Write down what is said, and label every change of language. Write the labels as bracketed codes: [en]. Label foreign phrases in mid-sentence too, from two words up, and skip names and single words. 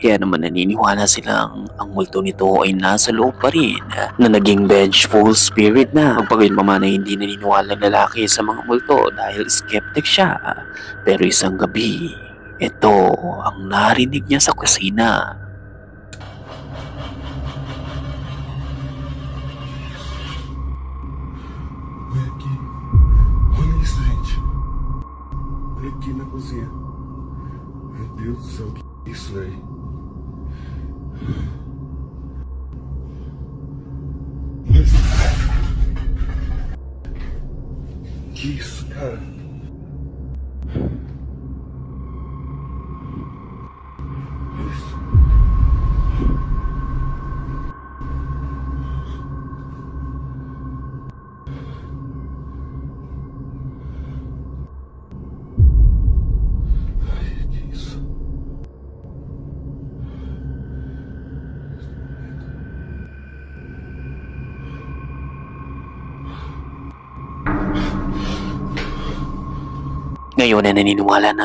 [tl] Kaya naman naniniwala silang ang multo nito ay nasa loob pa rin na naging [en] vengeful spirit [tl] na. Pagpagilmaman ay hindi naniniwala ng lalaki sa mga multo dahil skeptic siya. Pero isang gabi, ito ang narinig niya sa kusina. [pt] Olha isso, gente. Olha aqui na cozinha. Meu Deus do céu, que é isso, velho? Mas... Que isso, cara? Isso. [tl] Ngayon ay naniniwala ng